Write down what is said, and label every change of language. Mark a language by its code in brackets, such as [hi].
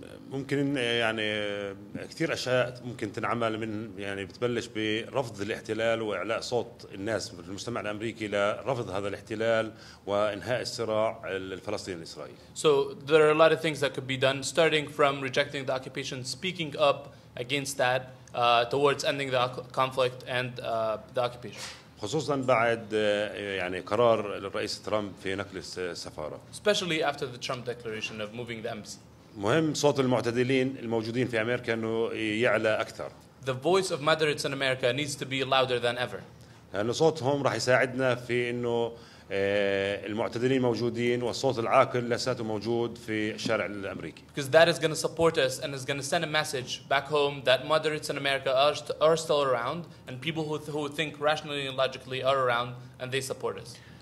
[ar] ممكن يعني كثير أشياء ممكن تنعمل من يعني بتبلش برفض الاحتلال وإعلاء صوت الناس في المجتمع الأمريكي لرفض هذا الاحتلال وإنهاء الصراع الفلسطيني الإسرائيلي. [en] So there are a lot of things that could be done, starting from rejecting the occupation, speaking up against that, towards ending the conflict and the occupation. [ar] خصوصا بعد يعني قرار الرئيس ترامب في نقل السفارة. [en] Especially after the Trump declaration of moving the embassy. [ar] مهم صوت المعتدلين الموجودين في أمريكا إنه يعلى أكثر. [en] The voice of moderates in America needs to be louder than ever. [ar] لأنه صوتهم راح يساعدنا في إنه المعتدلين موجودين والصوت العاقل لساته موجود في الشارع الأمريكي. [en] Because that is going to support us and is going to send a message back home that moderates in America are still around and people who think rationally and logically are around and they support us.